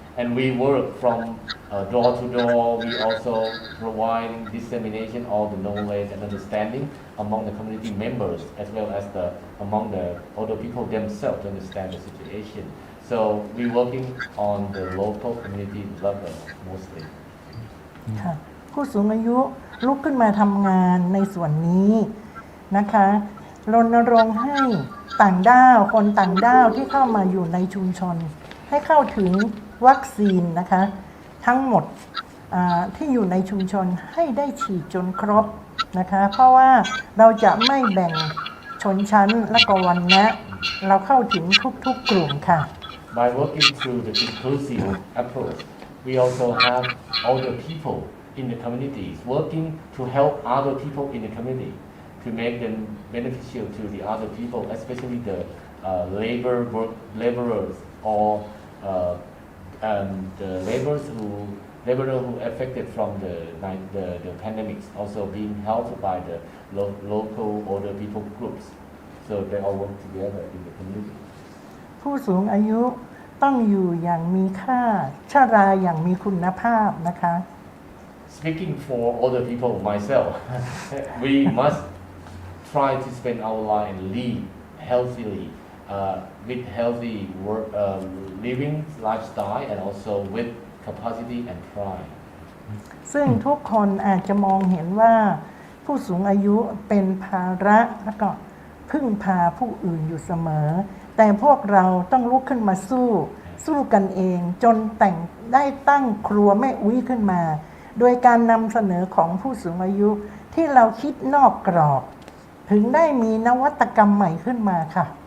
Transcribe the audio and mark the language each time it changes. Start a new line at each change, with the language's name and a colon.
English: And we work from door to door. We also provide dissemination of the knowledge and understanding among the community members, as well as among the older people themselves to understand the situation. So we're working on the local community level mostly.
Thai: ค่ะผู้สูงอายุลุกขึ้นมาทำงานในส่วนนี้นะคะรณรงค์ให้ต่างด้าวคนต่างด้าวที่เข้ามาอยู่ในชุมชนให้เข้าถึงวัคซีนนะคะทั้งหมดที่อยู่ในชุมชนให้ได้ฉีดจนครบนะคะเพราะว่าเราจะไม่แบ่งชนชั้นและก็วรรณะเราเข้าถึงทุกๆกลุ่มค่ะ
English: By working through the inclusive approach, we also have older people in the communities, working to help other people in the community, to make them beneficial to the other people, especially the laborers or the laborer who affected from the pandemics, also being helped by the local older people groups. So they all work together in the community.
Thai: ผู้สูงอายุต้องอยู่อย่างมีค่าชราอย่างมีคุณภาพนะคะ
English: Speaking for older people, myself, we must try to spend our life and live healthily, with healthy work, living lifestyle, and also with capacity and pride.
Thai: ซึ่งทุกคนอาจจะมองเห็นว่าผู้สูงอายุเป็นภาระแล้วก็พึ่งพาผู้อื่นอยู่เสมอแต่พวกเราต้องลุกขึ้นมาสู้กันเองจนได้ตั้งครัวแม่อุ้ยขึ้นมาโดยการนำเสนอของผู้สูงอายุที่เราคิดนอกกรอบถึงได้มีนวัตกรรมใหม่ขึ้นมาค่ะ